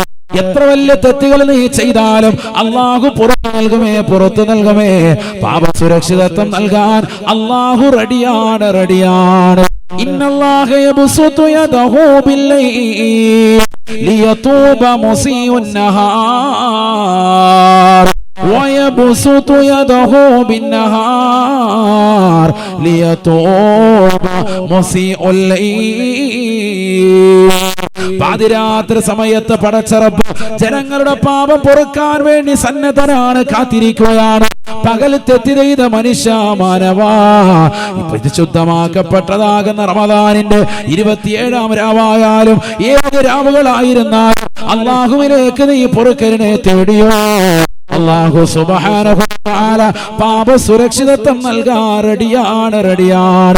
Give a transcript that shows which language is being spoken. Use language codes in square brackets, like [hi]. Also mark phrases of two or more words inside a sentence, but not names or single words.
[ml] എത്ര വലിയ തെറ്റുകൾ നീ ചെയ്താലും അല്ലാഹു പുറത്തു നൽകുമേ. പാപ സുരക്ഷിതത്വം നൽകാൻ അല്ലാഹു റെഡിയാണ്. [ar] إن الله يبسط يده بالليل ليتوب مسيء النهار ويبسط يده بالنهار ليتوب مسيء الليل. [ml] പാതിരാത്രി സമയത്ത് പടച്ച റബ്ബ് ജനങ്ങളുടെ പാപം പൊറുക്കാൻ വേണ്ടി സന്നദ്ധനാണ്, കാത്തിരിക്കുകയാണ്. പകൽ തെറ്റ് ചെയ്ത മനുഷ്യ മാനവാ, പരിശുദ്ധമാക്കപ്പെട്ടതാകുന്ന റമദാനിന്റെ 27-ാം രാവായാലും ഏത് രാവുകളായിരുന്നാലും അല്ലാഹുവിലേക്ക് നീ പൊറുക്കലിനെ തേടിയോ, [ar] الله سبحانه وتعالى [ml] പാപ സുരക്ഷിതത്വം നൽകാൻ റെഡിയാണ്.